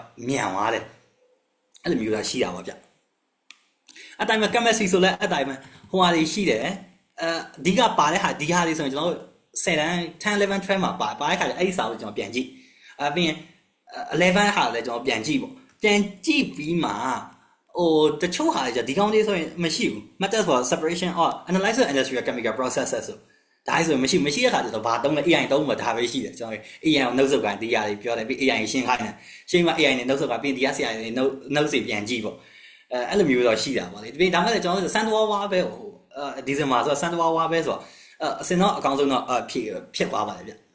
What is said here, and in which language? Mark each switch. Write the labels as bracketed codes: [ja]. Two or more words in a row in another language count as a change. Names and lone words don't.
[my] မြန်သွားတယ်အဲ့လိုမျိုးသာရှိတာပေါ့ဗျအတိုင်းမှာ chemistry ဆိုလဲအတိုင်းမှာဟိုဟာတွေရှိတယ်အဓိကပါတဲ့ဟာဒီဟာတွေဆိုရင်ကျွန်တော်တို့10တန်း10 11 12မှာပါတဲ့ခါ ကျအဲ့ဒီစာကိုကျွန်တော်ပြန်ကြည့်ပြီးရင်11ဟာလည်းကျွန်တော်ပြန်ကြည့်ပေါ့ပြန်ကြည့်ပြီးမှဟိုတချို့ဟာတွေဒီကောင်းလေးဆိုရင်မရှိဘူး [en] methods for separation or analysis of industrial chemical processes [my] ဆိုဒါဆိုရင်မရှိတဲ့ခါကျတော့ဘာတုံးလဲ AI တုံးမှာဒါပဲရှိတယ်ကျွန်တော် AI ကိုနှုတ်ဆုပ်ကန်ဒီဟာတွေပြောတယ်ပြီး AI ရှင်းခိုင်းတယ်ရှင်းမှ AI နဲ့နှုတ်ဆုပ်ကန်ပြီးဒီကဆရာတွေနှုတ်စီပြန်ကြည့်ပေါ့အဲ့လိုမျိုးတော့ရှိတာပေါ့လေဒီဒါမှလည်းကျွန်တော်တို့စန်တဝါပဲဟိုဒီဇင်ဘာဆိုတော့စန်တဝါပဲဆိုတော့အစင်တော့အကောင်းဆုံးတော့ဖြစ်သွားပါတယ်ဗျ